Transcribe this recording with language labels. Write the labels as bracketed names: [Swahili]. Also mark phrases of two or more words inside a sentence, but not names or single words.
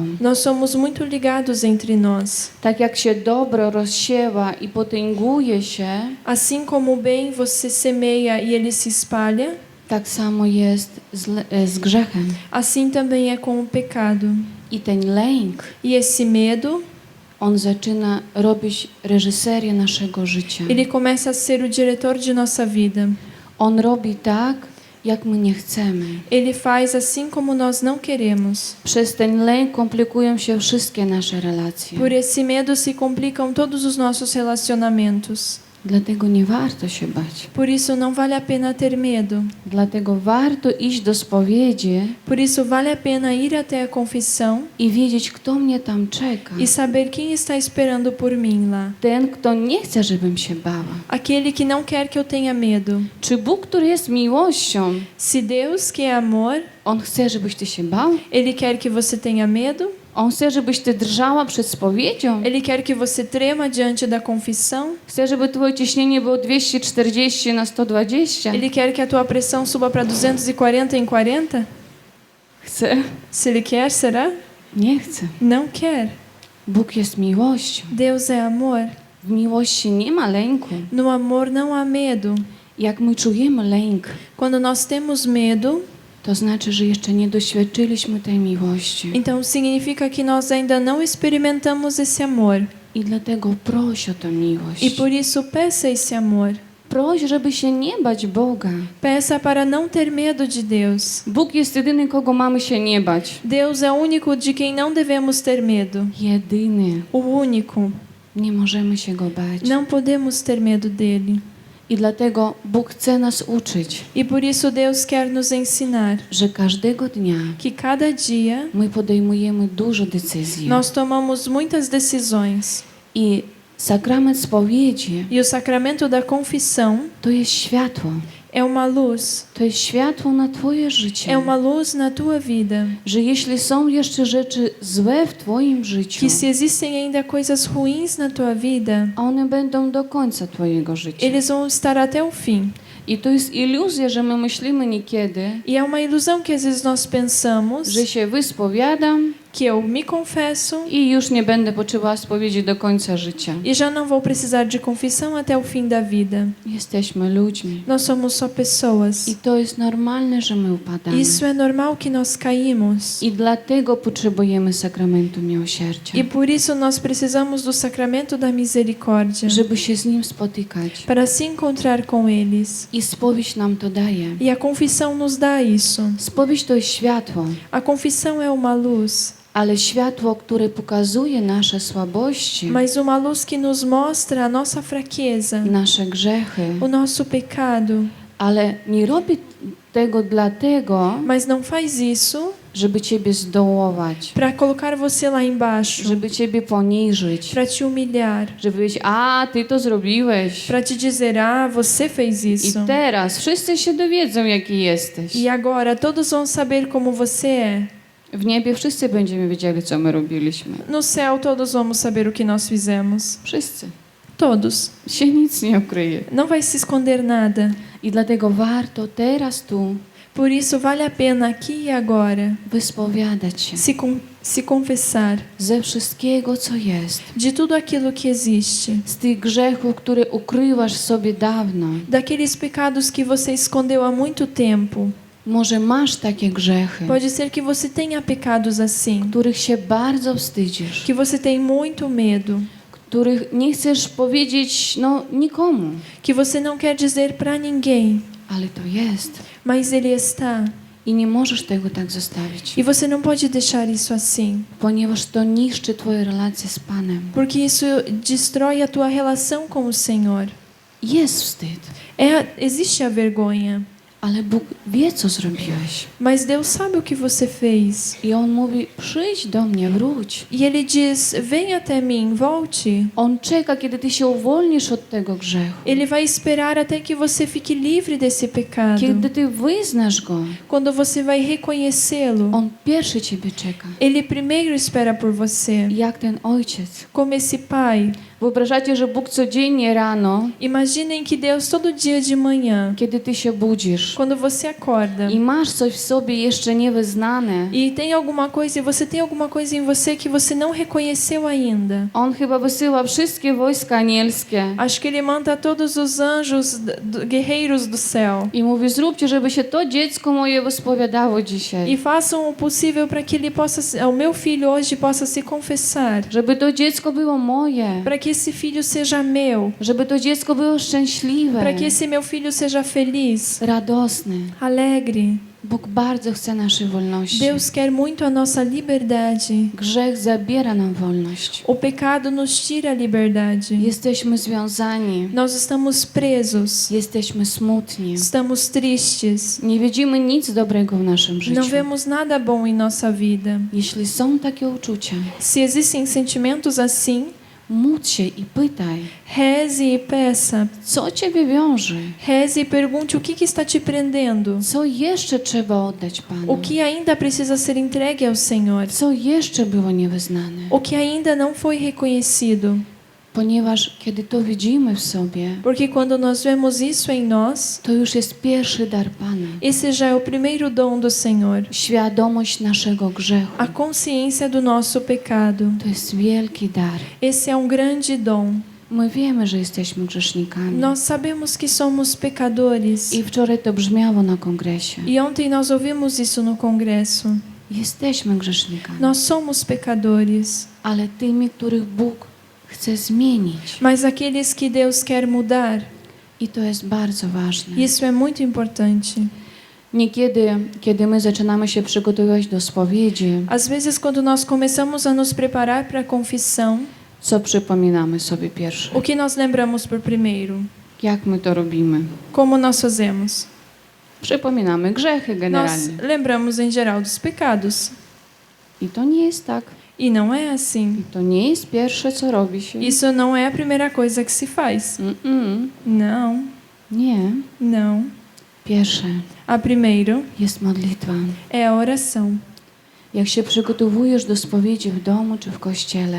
[Portuguese] Nós somos muito ligados entre nós. [Polish] Tak jak się dobro rozsiewa i potęguje się, [Portuguese] Assim como o bem você semeia e ele se espalha, [Polish] tak samo jest z grzechem. [Portuguese] assim também é com o pecado. [Polish] I ten lęk, [Portuguese] E esse medo, [Polish] on zaczyna robić reżyserię naszego życia. [Portuguese] ele começa a ser o diretor de nossa vida. [Polish] On robi tak, jak my nie chcemy. [Portuguese] Ele faz assim como nós não queremos. [Polish] Przez ten lęk komplikują się wszystkie nasze relacje. [Portuguese] Por esse medo se complicam todos os nossos relacionamentos. [Polish] Dlatego nie warto się bać. [Portuguese] Por isso não vale a pena ter medo. [Polish] Dlatego warto iść do spowiedzi [Portuguese] Por isso vale a pena ir até a confissão [Polish] i wiedzieć, kto mnie tam czeka. [Portuguese] e saber quem está esperando por mim lá. [Polish] Ten, kto nie chce, żebym się bała. [Portuguese] Aquele que não quer que eu tenha medo. [Polish] Czy Bóg, który jest miłością, [Portuguese] Se Deus, que é amor, [Polish] On chce, żebyś ty się bał? [Portuguese] ele quer que você tenha medo, [Polish] On chce, żebyś ty drżała przed spowiedzią? [Portuguese] ele quer que você trema diante da confissão, [Polish] Chce, żeby twoje ciśnienie było 240 na 120? [Portuguese] ele quer que a tua pressão suba para 240 em 40? [Polish] Chce? [Portuguese] Se ele quer, será? [Polish] Nie chce. [Portuguese] Não quer. [Polish] Bóg jest miłością. [Portuguese] Deus é amor. [Polish] W miłości nie ma lęku. [Portuguese] No amor não há medo. [Polish] Jak my czujemy lęk, [Portuguese] Quando nós temos medo, [Polish] to znaczy, że jeszcze nie doświadczyliśmy tej miłości. [Portuguese] então significa que nós ainda não experimentamos esse amor. [Polish] I dlatego proś o tę miłość. [Portuguese] E por isso peça esse amor. [Polish] Proś, żeby się nie bać Boga. [Portuguese] Peça para não ter medo de Deus. [Polish] Bóg jest jedyny, kogo mamy się nie bać. [Portuguese] Deus é o único de quem não devemos ter medo. [Polish] Jedyny. [Portuguese] O único. [Polish] Nie możemy się Go bać. [Portuguese] Não podemos ter medo dele. [Polish] I dlatego Bóg chce nas uczyć, [Portuguese] E por isso Deus quer nos ensinar [Polish] że każdego dnia [Portuguese] que cada dia [Polish] my podejmujemy dużo decyzji. [Portuguese] nós tomamos muitas decisões. [Polish] I sakrament spowiedzi [Portuguese] E o sacramento da confissão [Polish] to jest światło. [Portuguese] é uma luz. [Polish] To jest światło na twoje życie. [Portuguese] É uma luz na tua vida. [Polish] Że jeśli są jeszcze rzeczy złe w twoim życiu, [Portuguese] Que se existem ainda coisas ruins na tua vida, [Polish] one będą do końca twojego życia. [Portuguese] eles vão estar até o fim. [Polish] I to jest iluzja, że my myślimy niekiedy, [Portuguese] E é uma ilusão que às vezes nós pensamos [Polish] że się wyspowiadam [Portuguese] que eu me confesso [Polish] i już nie będę potrzebowała spowiedzi do końca życia. [Portuguese] e já não vou precisar de confissão até o fim da vida. [Polish] Jesteśmy ludźmi. [Portuguese] Nós somos só pessoas. [Polish] I to jest normalne, że my upadamy. [Portuguese] Isso é normal que nós caímos. [Polish] I dlatego potrzebujemy sakramentu miłosierdzia, [Portuguese] E por isso nós precisamos do sacramento da misericórdia [Polish] żeby się z Nim spotykać. [Portuguese] para se encontrar com eles. [Polish] I spowiedź nam to daje. [Portuguese] E a confissão nos dá isso. [Polish] Spowiedź to jest światło, [Portuguese] A confissão é uma luz, [Polish] ale światło, które pokazuje nasze słabości, [Portuguese] mas uma luz que nos mostra a nossa fraqueza, [Polish] nasze grzechy, [Portuguese] o nosso pecado. [Polish] ale nie robi tego dlatego, [Portuguese] Mas não faz isso [Polish] żeby Ciebie zdołować, [Portuguese] para colocar você lá embaixo, [Polish] żeby Ciebie poniżyć, [Portuguese] para te humilhar, [Polish] żeby powiedzieć, a Ty to zrobiłeś. [Portuguese] para te dizer: ah, você fez [Polish] I [Portuguese] isso. [Polish] teraz wszyscy się dowiedzą, jaki jesteś. [Portuguese] E agora todos vão saber como você é. [Polish] W niebie wszyscy będziemy wiedzieli, co my robiliśmy. [Portuguese] No céu todos vamos saber o que nós fizemos. [Polish] Wszyscy. [Portuguese] Todos. [Polish] Się nic nie ukryje. [Portuguese] Não vai se esconder nada. [Polish] I dlatego warto teraz tu [Portuguese] Por isso vale a pena aqui e agora [Polish] wyspowiadać się [Portuguese] se confessar [Polish] ze wszystkiego, co jest, [Portuguese] de tudo aquilo que existe, [Polish] z tych grzechów, które ukrywasz sobie dawno. [Portuguese] daqueles pecados que você escondeu há muito tempo. [Polish] Może masz takie grzechy, [Portuguese] Pode ser que você tenha pecados assim, [Polish] których się bardzo wstydzisz, [Portuguese] que você tem muito medo, [Polish] których nie chcesz powiedzieć nikomu, [Portuguese] que você não quer dizer para ninguém, [Polish] ale to jest [Portuguese] mas ele está. [Polish] i nie możesz tego tak zostawić, [Portuguese] E você não pode deixar isso assim, [Polish] ponieważ to niszczy twoje relacje z Panem. [Portuguese] porque isso destrói a tua relação com o Senhor. [Polish] Jest wstyd, [Portuguese] Existe a vergonha, [Polish] ale Bóg wie, co zrobiłeś. [Portuguese] mas Deus sabe o que você fez. [Polish] I On mówi, przyjdź do mnie, wróć. [Portuguese] E ele diz: vem até mim, volte. [Polish] On czeka, kiedy ty się uwolnisz od tego grzechu. [Portuguese] Ele vai esperar até que você fique livre desse pecado. [Polish] Kiedy ty wyznasz go, [Portuguese] Quando você vai reconhecê-lo, [Polish] On pierwszy ciebie czeka. [Portuguese] ele primeiro espera por você, [Polish] Jak ten ojciec. [Portuguese] como esse pai. [Polish] Wyobrażacie, że Bóg codziennie rano, [Portuguese] Imaginem que Deus todo dia de manhã, [Polish] kiedy ty się budzisz [Portuguese] quando você acorda [Polish] i masz coś w sobie jeszcze niewyznane, [Portuguese] e tem alguma coisa, e você tem alguma coisa em você que você não reconheceu ainda. [Polish] On chyba wysyła wszystkie wojska anielskie [Portuguese] Acho que ele manda todos os anjos, guerreiros do céu, [Polish] i mówi, zróbcie, żeby się to dziecko moje wyspowiadało [Portuguese] e [Polish] dzisiaj. [Portuguese] façam o possível para que ele possa, o meu filho hoje possa se confessar, [Polish] Żeby to dziecko było moje. [Portuguese] para que esse filho seja meu, [Polish] Żeby to dziecko było szczęśliwe, [Portuguese] para que esse meu filho seja feliz, [Polish] radosne. [Portuguese] alegre. [Polish] Bóg bardzo chce naszej wolności. [Portuguese] Deus quer muito a nossa liberdade. [Polish] Grzech zabiera nam wolność. [Portuguese] O pecado nos tira a liberdade. [Polish] Jesteśmy związani. [Portuguese] Nós estamos presos, [Polish] Jesteśmy smutni. [Portuguese] estamos tristes, [Polish] Nie widzimy nic dobrego w naszym życiu. [Portuguese] não vemos nada bom em nossa vida. [Polish] Jeśli są takie uczucia, [Portuguese] Se existem sentimentos assim, [Polish] módl się i pytaj, [Portuguese] reze e peça. [Polish] co ciebie wiąże? [Portuguese] Reze e pergunte o que está te prendendo. [Polish] Co jeszcze trzeba oddać [Portuguese] O [Polish] Panu? [Portuguese] que ainda precisa ser entregue ao Senhor. [Polish] Co jeszcze było niewyznane? [Portuguese] O que ainda não foi reconhecido. [Polish] Ponieważ kiedy to widzimy w sobie, [Portuguese] Porque quando nós vemos isso em nós, [Polish] to już jest pierwszy dar Pana. [Portuguese] esse já é o primeiro dom do Senhor. [Polish] Świadomość naszego grzechu. [Portuguese] A consciência do nosso pecado. [Polish] To jest wielki dar. [Portuguese] Esse é grande dom. [Polish] My wiemy, że jesteśmy grzesznikami. [Portuguese] Nós sabemos que somos pecadores. [Polish] I wczoraj to brzmiało na kongresie. [Portuguese] E ontem nós ouvimos isso no congresso. [Polish] Jesteśmy grzesznikami, [Portuguese] Nós somos pecadores, [Polish] ale tymi, których Bóg chce zmienić. [Portuguese] mas aqueles que Deus quer mudar. [Polish] I to jest bardzo ważne. [Portuguese] Isso é muito importante. [Polish] Niekiedy, kiedy my zaczynamy się przygotowywać do spowiedzi, [Portuguese] Às vezes, quando nós começamos a nos preparar para a confissão, [Polish] co przypominamy sobie pierwsze? [Portuguese] o que nós lembramos por primeiro? [Polish] Jak my to robimy? [Portuguese] Como nós fazemos? [Polish] Przypominamy grzechy [Portuguese] Nós [Polish] generalnie. [Portuguese] lembramos em geral dos pecados. [Polish] I to nie jest tak. [Portuguese] E não é assim. [Polish] I to nie jest pierwsze, co robi się. [Portuguese] Isso não é a primeira coisa que se faz. Não, [Polish] Nie. [Portuguese] não. [Polish] Pierwsze [Portuguese] A primeiro [Polish] jest modlitwa. [Portuguese] é a oração. [Polish] Jak się przygotowujesz do spowiedzi w domu czy w kościele,